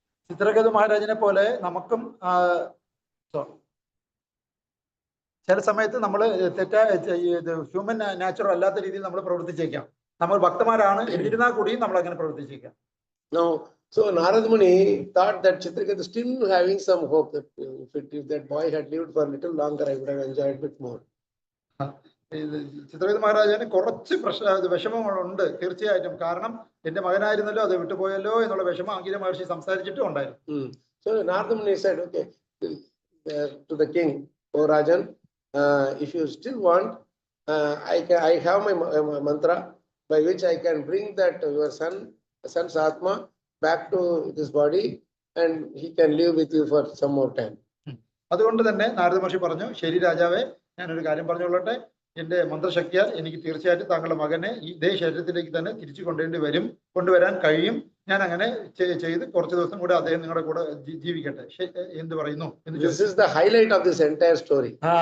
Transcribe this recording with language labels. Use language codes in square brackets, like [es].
[ml] ചിത്രകേതു മഹാരാജനെ പോലെ നമുക്കും ചില സമയത്ത് നമ്മൾ തെറ്റായ [en] human natural [ml] അല്ലാത്ത രീതിയിൽ നമ്മൾ പ്രവർത്തിച്ചേക്കാം. നമ്മൾ ഭക്തന്മാരാണ് എന്നിരുന്നാൽ കൂടിയും നമ്മൾ അങ്ങനെ പ്രവർത്തിച്ചേക്കാം. [en] No, so Narada Muni thought that Chitraketu still having some hope that if that boy had lived for a little longer, I would have enjoyed a bit more. [ml] Chitraketu മഹാരാജന് കുറച്ച് വിഷമങ്ങളുണ്ട് തീർച്ചയായിട്ടും. കാരണം എന്റെ മകനായിരുന്നല്ലോ, അത് വിട്ടുപോയല്ലോ എന്നുള്ള വിഷമം അങ്കിര മഹർഷി സംസാരിച്ചിട്ടും ഉണ്ടായിരുന്നു. [en] So Narada Muni said, okay, to the king, O Rajan, if you still want, I have my mantra by which I can bring that your son's Atma back to this body and he can live with you for some more time. [ml] അതുകൊണ്ട് തന്നെ നാരദ മഹർഷി പറഞ്ഞു, ശരി രാജാവേ, ഞാനൊരു കാര്യം പറഞ്ഞുകൊള്ളട്ടെ. എന്റെ മന്ത്രശക്തിയാൽ എനിക്ക് തീർച്ചയായിട്ടും താങ്കളുടെ മകനെ ഇതേ ശരീരത്തിലേക്ക് തന്നെ തിരിച്ചു കൊണ്ടുവരാൻ കഴിയും. ഞാൻ അങ്ങനെ ചെയ്ത് കുറച്ച് ദിവസം കൂടെ അദ്ദേഹം നിങ്ങളുടെ കൂടെ ജീവിക്കട്ടെ. എന്ത് പറയുന്നു എന്ന് [en] This is the highlight of this entire story.